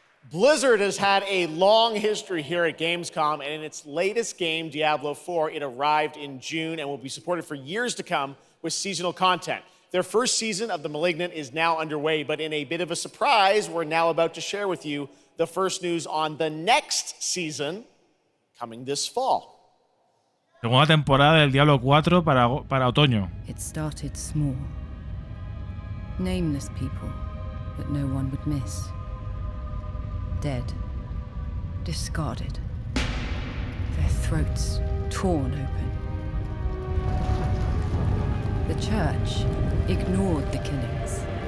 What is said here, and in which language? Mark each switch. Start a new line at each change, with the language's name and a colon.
English: Blizzard has had a long history here at Gamescom, and in its latest game, Diablo 4, it arrived in June and will be supported for years to come with seasonal content. Their first season of The Malignant is now underway, but in a bit of a surprise, we're now about to share with you the first news on the next season coming this fall.
Spanish: Segunda temporada del Diablo 4 para otoño.
English: It started small. Nameless people that no one would miss. Dead. Discarded. Their throats torn open. The church ignored the killings.